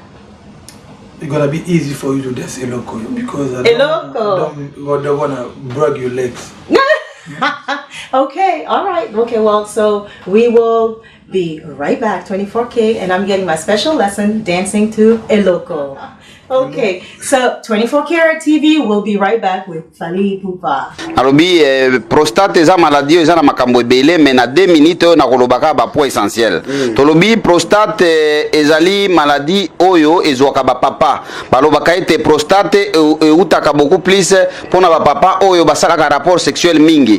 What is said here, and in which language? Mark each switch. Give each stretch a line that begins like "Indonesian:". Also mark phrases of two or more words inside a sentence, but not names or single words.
English: It's gonna be easy for you to dance Eloko because I don't wanna break your legs. Okay, all right. Okay, well, so we will be right back, 24K, and I'm getting my special lesson dancing to Eloko. Okay, so 24 Karat TV, we'll be right back with Fally Ipupa.
Lingala: Alobi prostate eza maladie eza na makambo ebele mais na 2 minutes na kolobaka ba
French: point essentiel.
Lingala: Tolobi prostate ezali maladie oyo ezwaka ba papa. Balobaka ete prostate utaka
French: beaucoup plus
Lingala: pona ba papa oyo basalaka
French: rapport sexuel
Lingala: mingi.